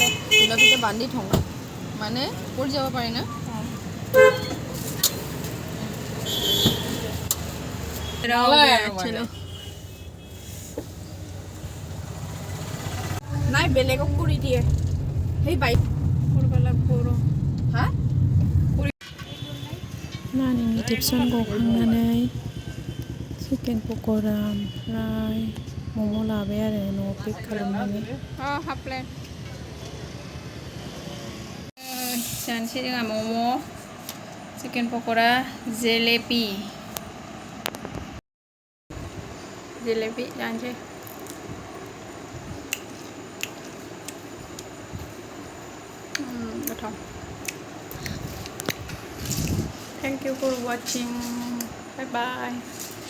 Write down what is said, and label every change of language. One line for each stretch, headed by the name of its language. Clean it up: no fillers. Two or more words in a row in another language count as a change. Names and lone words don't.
Assamese: কিবাকিটা বান্ধি থওঁ মানে পৰি যাব পাৰি না নাই বেলেগক কৰি দিয়ে সেই বাইক কৰিব লাগিব হা
Bodo: नानिनि टिपसन गखांनानै चिकेन पक'रा ओमफ्राय मम' लाबाय आरो न'आव पेक खालामनानै
English: half plate
Bodo: जानोसै जोंहा मम' चिकेन पक'रा जेलेपि जानोसै गोथाव
English: thank you for watching bye bye